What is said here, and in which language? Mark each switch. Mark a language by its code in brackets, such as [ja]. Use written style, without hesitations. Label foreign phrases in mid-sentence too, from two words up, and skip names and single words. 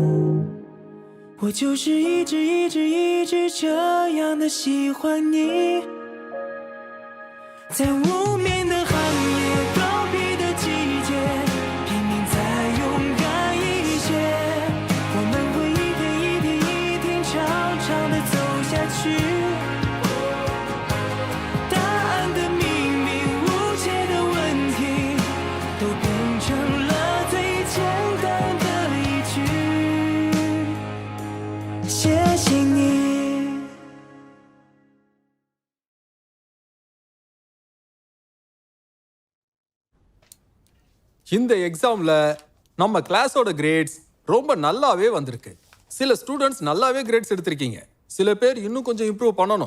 [zh] 我就是一直这样的喜欢你，在无眠的寒夜，告别的季节，拼命再勇敢一些，我们会一天长长的走下去，答案的秘密，无解的问题，都变成了最简单的一句，谢谢你。 [ta] இந்த எக்ஸாம்ல நம்ம [en] class grades [ta] ரொம்ப நல்லாவே வந்திருக்கு. சில ஸ்டூடெண்ட்ஸ் நல்லாவே கிரேட்ஸ் எடுத்திருக்கீங்க, சில பேர் இன்னும் கொஞ்சம் இம்ப்ரூவ் பண்ணணும்.